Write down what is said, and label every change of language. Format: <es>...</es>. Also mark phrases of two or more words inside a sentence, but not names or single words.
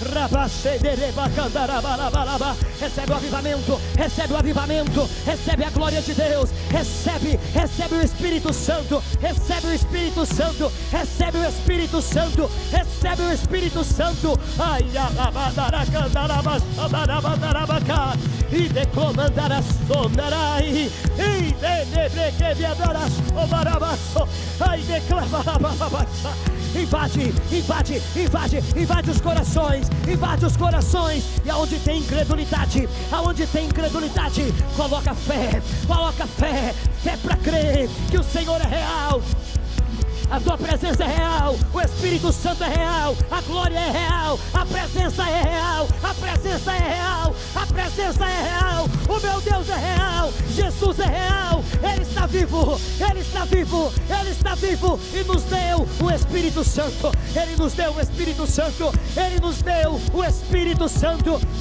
<pt>Recebe o avivamento, recebe o avivamento, recebe a glória de Deus, recebe o Espírito Santo, recebe o Espírito Santo, recebe o Espírito Santo, recebe o Espírito Santo. Ai, e de comandar a sondarai e de viadar a obarabaço. Ai, declama invade os corações, invade os corações. E aonde tem incredulidade, coloca fé para crer que o Senhor é real. A tua presença é real, o Espírito Santo é real, a glória é real, a presença é real, a presença é real, a presença é real, o meu Deus é real, Jesus é real, Ele está vivo, Ele está vivo, Ele está vivo e nos deu o Espírito Santo, Ele nos deu o Espírito Santo, Ele nos deu o Espírito Santo.</pt>